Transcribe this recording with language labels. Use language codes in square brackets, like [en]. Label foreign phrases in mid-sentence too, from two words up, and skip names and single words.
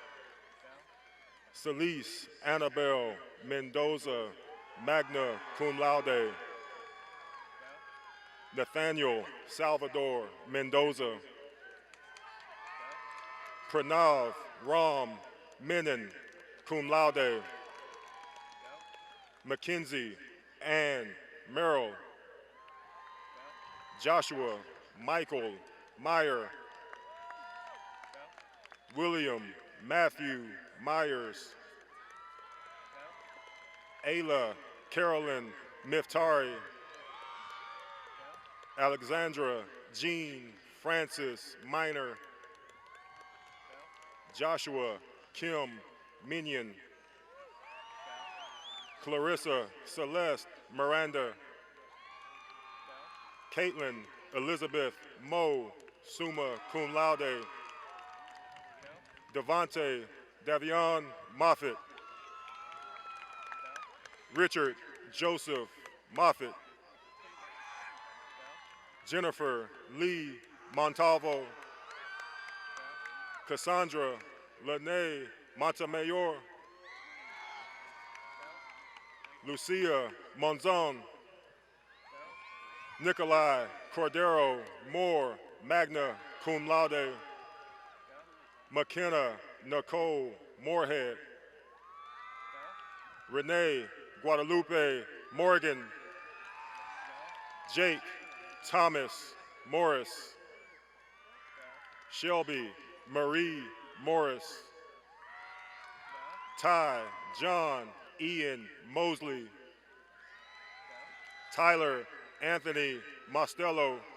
[en] Celise Annabelle Mendoza, [la] magna cum laude. [en] Nathaniel Salvador Mendoza. Pranav Ram Menon, [la] cum laude. [en] Mackenzie Ann Merrill. Joshua Michael Meyer. William Matthew Myers. Ayla Carolyn Miftari. Alexandra Jean Francis Minor. Joshua Kim Minion. Clarissa Celeste Miranda. Caitlin Elizabeth Moe, [la] summa cum laude. [en] Devontae Davion Moffitt. Richard Joseph Moffitt. Jennifer Lee Montalvo. Cassandra Lene Montemayor. Lucia Monzon. Nikolai Cordero Moore, [la] magna cum laude. [en] McKenna Nicole Moorhead. Renee Guadalupe Morgan. Jake Thomas Morris. Shelby Marie Morris. Ty John Ian Mosley. Tyler Anthony Mostello.